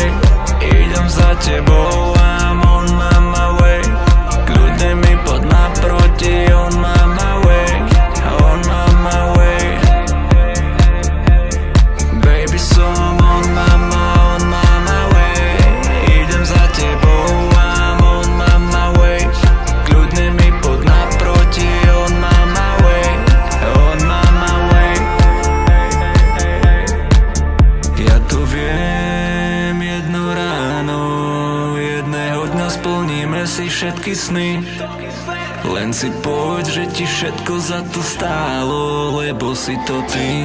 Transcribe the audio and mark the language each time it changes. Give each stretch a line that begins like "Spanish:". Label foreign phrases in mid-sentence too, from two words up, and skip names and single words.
Slovak: Idem za tebou,
English: I'm on my way.
Slovak: Kľudne mi poď naproti,
English: on my way. On my way. Baby, som on my way.
Slovak: Idem za tebou,
English: I'm on my way.
Slovak: Kľudne mi poď naproti,
English: on my way. On my way.
Slovak: Ja to viem, jedno ráno, jedného dňa splníme si všetky sny. Len si poď, že ti všetko za to stálo, lebo si to ty.